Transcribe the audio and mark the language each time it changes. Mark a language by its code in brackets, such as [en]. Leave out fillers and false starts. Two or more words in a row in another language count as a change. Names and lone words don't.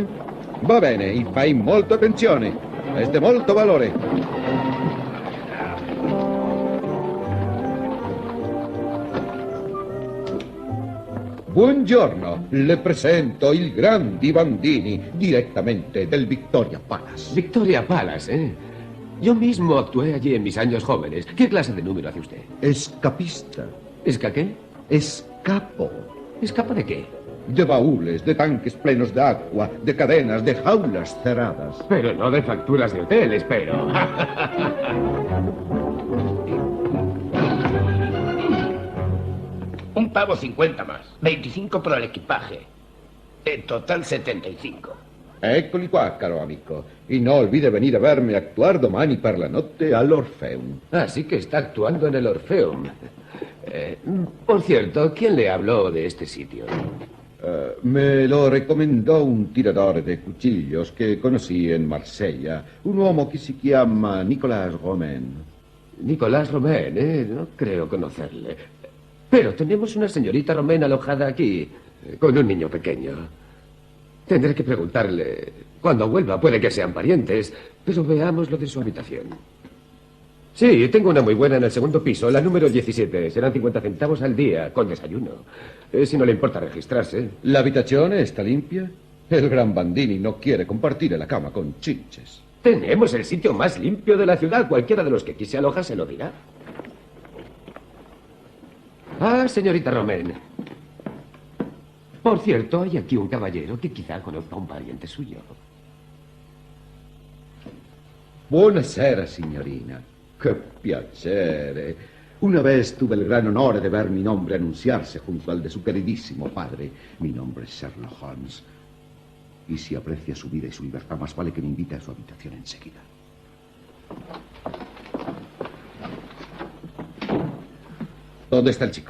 [it] Va bene, e fai molta attenzione. È di molto valore. Buongiorno, le presento il grandi Bandini, direttamente del Victoria Palace. [es] Victoria Palace, ¿eh? Yo mismo actué allí en mis años jóvenes. ¿Qué clase de número hace usted? Escapista. ¿Esca qué? Escapo. ¿Escapa de qué? De baúles, de tanques plenos de agua, de cadenas, de jaulas cerradas. Pero no de facturas de hotel, espero. Un pavo 50 más. 25 por el equipaje. En total 75. [it] Eccoli qua, caro amico. [es] Y no olvide venir a verme actuar [it] domani per la notte [es] all'Orfeum. Así que está actuando en el Orfeum. Por cierto, ¿quién le habló de este sitio? Me lo recomendò un tirador de cuchillos que conocí en Marsella. [it] Un uomo que si chiama Nicolas Romain. [es] Nicolas Romain, no creo conocerle. Pero tenemos una señorita Romain alojada aquí, con un niño pequeño. Tendré que preguntarle. Cuando vuelva puede que sean parientes, pero veamos lo de su habitación. Sí, tengo una muy buena en el segundo piso, la número 17. Serán 50 centavos al día, con desayuno. Si no le importa registrarse. ¿La habitación está limpia? El gran Bandini no quiere compartir la cama con chinches. Tenemos el sitio más limpio de la ciudad. Cualquiera de los que aquí se aloja se lo dirá. Ah, señorita Romain. Por cierto, hay aquí un caballero que quizá conozca a un pariente suyo. [it] Buonasera, signorina. Che piacere. [es] Una vez tuve el gran honor de ver mi nombre anunciarse junto al de su queridísimo padre. Mi nombre es Sherlock Holmes. Y si aprecia su vida y su libertad, más vale que me invite a su habitación enseguida. ¿Dónde está el chico?